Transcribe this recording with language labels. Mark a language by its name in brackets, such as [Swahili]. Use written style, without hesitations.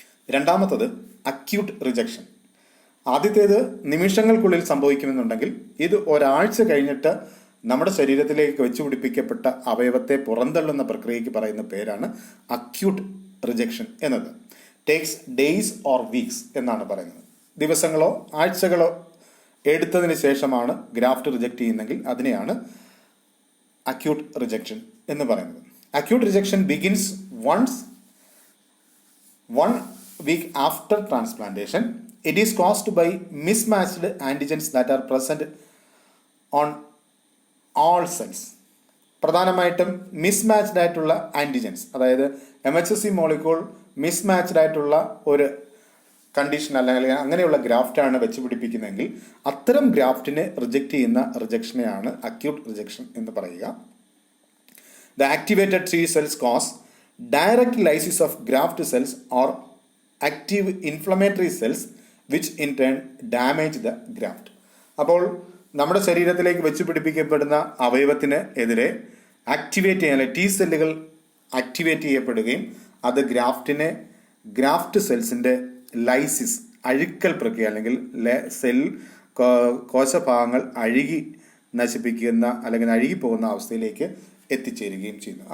[Malayalam] രണ്ടാമത്തത് acute rejection. ആദ്യത്തേത് നിമിഷങ്ങൾക്കുള്ളിൽ സംഭവിക്കുമെന്നുണ്ടെങ്കിൽ ഇത് ഒരാഴ്ച കഴിഞ്ഞിട്ട് നമ്മുടെ ശരീരത്തിലേക്ക് വെച്ചുപിടിപ്പിക്കപ്പെട്ട അവയവത്തെ പുറന്തള്ളുന്ന പ്രക്രിയയ്ക്ക് പറയുന്ന പേരാണ് അക്യൂട്ട് റിജക്ഷൻ എന്നത്. [English] takes days or weeks [Malayalam] എന്നാണ് പറയുന്നത്. ദിവസങ്ങളോ ആഴ്ചകളോ എടുത്തതിന് ശേഷമാണ് ഗ്രാഫ്റ്റ് റിജക്റ്റ് ചെയ്യുന്നെങ്കിൽ അതിനെയാണ് അക്യൂട്ട് റിജക്ഷൻ എന്ന് പറയുന്നത്. [English] Acute rejection begins one week after transplantation. It is caused by mismatched antigens that are present on all cells. [Malayalam] പ്രധാനമായിട്ടും മിസ്മാച്ച്ഡ് ആയിട്ടുള്ള ആൻറ്റിജൻസ്, അതായത് MHSC മോളിക്യൂൾ മിസ്മാച്ച്ഡ് ആയിട്ടുള്ള ഒരു കണ്ടീഷൻ അല്ലെങ്കിൽ അങ്ങനെയുള്ള ഗ്രാഫ്റ്റാണ് വെച്ച് പിടിപ്പിക്കുന്നതെങ്കിൽ അത്തരം ഗ്രാഫ്റ്റിനെ റിജക്റ്റ് ചെയ്യുന്ന റിജക്ഷനെയാണ് അക്യൂട്ട് റിജക്ഷൻ എന്ന് പറയുക. [English] The activated T cells cause direct lysis of graft cells or active inflammatory cells which in turn damage the graft. [Malayalam] അപ്പോൾ നമ്മുടെ ശരീരത്തിലേക്ക് വെച്ച് പിടിപ്പിക്കപ്പെടുന്ന അവയവത്തിന് എതിരെ ആക്ടിവേറ്റ് ചെയ്യാൻ T സെല്ലുകൾ ആക്ടിവേറ്റ് ചെയ്യപ്പെടുകയും അത് ഗ്രാഫ്റ്റ് സെൽസിൻ്റെ ലൈസിസ്, അഴുക്കൽ പ്രക്രിയ അല്ലെങ്കിൽ സെൽ കോശഭാഗങ്ങൾ അഴുകി നശിപ്പിക്കുന്ന അല്ലെങ്കിൽ അഴുകിപ്പോകുന്ന അവസ്ഥയിലേക്ക് എത്തിച്ചേരുകയും ചെയ്യുന്നു.